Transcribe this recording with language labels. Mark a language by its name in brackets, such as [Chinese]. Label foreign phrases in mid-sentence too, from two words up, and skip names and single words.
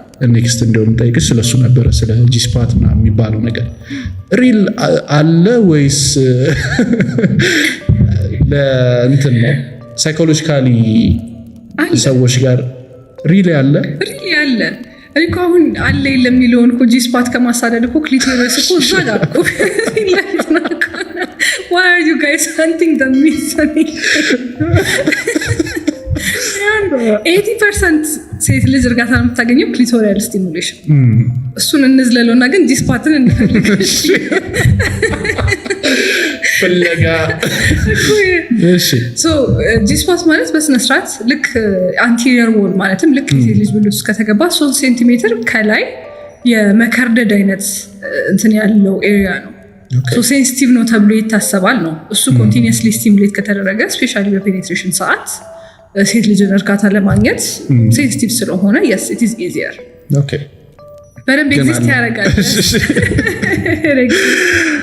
[Amharic] ኔክስት እንደውም ጠይቅሽ ስለሱ ነበረ ስለ ጂስፓት ምናምን የሚባለው ነገር ሪል አለ ወይስ ለእንትን ነው ሳይኮሎጂካሊ ሰዎች ጋር ሪል ያለ እኮ አሁን አለ የለም የሚለውን እኮ ጂስፓት ከማሳደድ እኮ ክሊቶሪስ እኮ እዛ ጋር እኮ [English] why are you guys hunting the myth? [Amharic] 80% ሴት ልጅ እርጋታ ነው የምታገኘው [English] clitorial stimulation [Amharic] እሱን እንዝለለውና ግን ጂስፓትን እንፈልግሽ ፈለጋ እሺ ጂስፓት ማለት በስነስርዓት ልክ [English] anterior wall [Amharic] ማለትም ልክ የሴት ልጅ ብልት ውስጥ ከተገባ 3 ሴንቲሜትር ከላይ የመከርደድ አይነት እንትን ያለው ኤሪያ ነው። ሴንሲቲቭ ነው ተብሎ ይታሰባል ነው እሱ [English] continuously stimulate [Amharic] ከተደረገ ስፔሻሊ በፔኔትሬሽን ሰዓት ሴት ልጅን እርካታ ለማግኘት ሴንሲቲቭ ስለሆነ [English] yes it is easier okay [Amharic] በደንብ ኤግዚስት ያደርጋል